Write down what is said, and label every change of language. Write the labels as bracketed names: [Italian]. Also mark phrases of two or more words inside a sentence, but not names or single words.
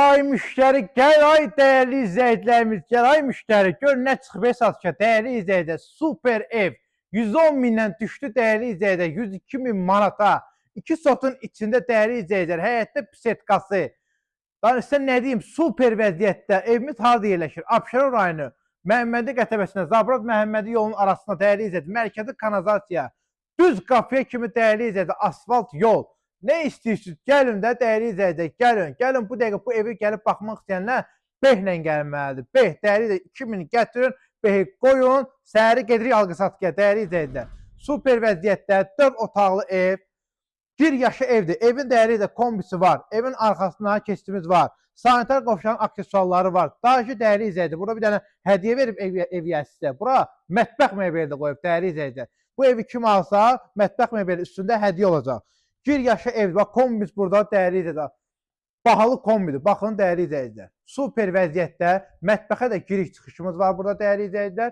[Turkish] ay müşteri, gel ay değerli izleyicilerimiz, gel ay müşteri. [Azerbaijani] Gör ne çıxıb satışa [Turkish] değerli izleyiciler. [Azerbaijani] Super ev. 110 bindən düşdü [Turkish] değerli izleyiciler. [Azerbaijani] 102 bin manata. 2 sotun içinde [Turkish] değerli izleyiciler. [Azerbaijani] Həyətdə pisetkası. [Turkish] Ben size ne diyeyim? [Azerbaijani] Super vəziyyətdə. Evimiz harada yerləşir? Abşeron rayonu. Məhəmmədi qəsəbəsində, Zabrat Məhəmmədi yolunun arasında [Turkish] değerli izleyiciler. [Azerbaijani] Mərkəzi kanalizasiya. Düz qapıya kimi [Turkish] değerli izleyiciler. Asfalt yol. Ne istiyorsunuz? [Azerbaijani] Gəlin də [Turkish] değerli izleyiciler. [Azerbaijani] Gəlin bu dəqiqə bu evi gəlib baxmaq istəyənlər behlə gəlməlidir. Beh değerli de 2000 gətirin, behi qoyun, səhəri gedirik alqı-satqıya [Turkish] değerli izleyiciler. [Azerbaijani] Super vəziyyətdə 4 otaqlı ev. Bir yaşı evdir. Evin değerli de kombisi var. Evin arkasında keçidimiz var. Sanitar qovşanın aksesuarları var. Daha ki [Turkish] değerli izleyiciler. [Azerbaijani] Burada [Turkish] bir tane hediye [Azerbaijani] verib eviyə sizə. Bura mətbəx mebeli də qoyub [Turkish] değerli izleyiciler. [Azerbaijani] Bu evi kim alsa mətbəx mebeli üstündə hediye olacaq. Bir yaşı ev var. Kombis burada [Turkish] değerli izleyiciler. [Azerbaijani] Bahalı kombidir. [Turkish] Baxın değerli izleyiciler. [Azerbaijani] Super vəziyyətdə mətbəxə də giriş çıxışımız var burada [Turkish] değerli izleyiciler.